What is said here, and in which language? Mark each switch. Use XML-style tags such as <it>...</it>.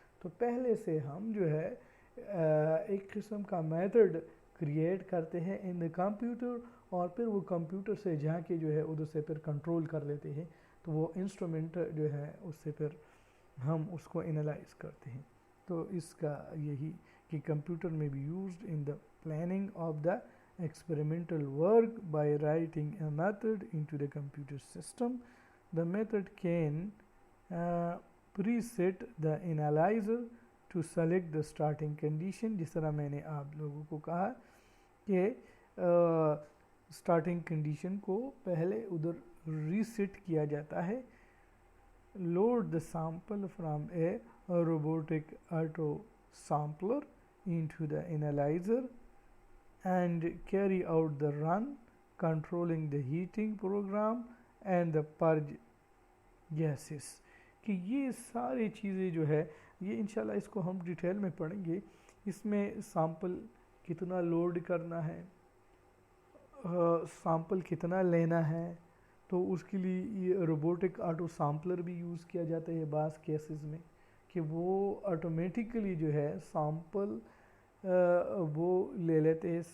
<ur>تو پہلے سے ہم جو ہے ایک قسم کا میتھڈ کریٹ کرتے ہیں</ur> <en>in the</en> <ur>کمپیوٹر، اور پھر وہ کمپیوٹر سے جا کے جو ہے ادھر سے پھر کنٹرول کر لیتے ہیں. تو وہ انسٹرومنٹ جو ہے اس سے پھر ہم اس کو انالائز کرتے ہیں. تو اس کا یہی کہ کمپیوٹر میں بھی</ur> <en>Used in the planning of the experimental work by writing a method into the computer system. The method can preset the analyzer to select the starting condition.</en> <ur>جس طرح میں نے آپ لوگوں کو کہا کہ starting condition کو پہلے ادھر ریسیٹ کیا جاتا ہے.</ur> <en>Load the sample from a robotic auto sampler into the analyzer and carry out the run, controlling the heating program and the purge gases.</en> <ur>کہ یہ ساری چیزیں جو ہے یہ انشاءاللہ اس کو ہم ڈیٹیل میں پڑھیں گے. اس میں سامپل کتنا لوڈ کرنا ہے، سامپل کتنا لینا ہے، تو اس کے لیے یہ روبوٹک آٹو سامپلر بھی یوز کیا جاتا ہے بعض کیسز میں کہ وہ آٹومیٹیکلی جو ہے سامپل وہ لے لیتے ہیں.</ur>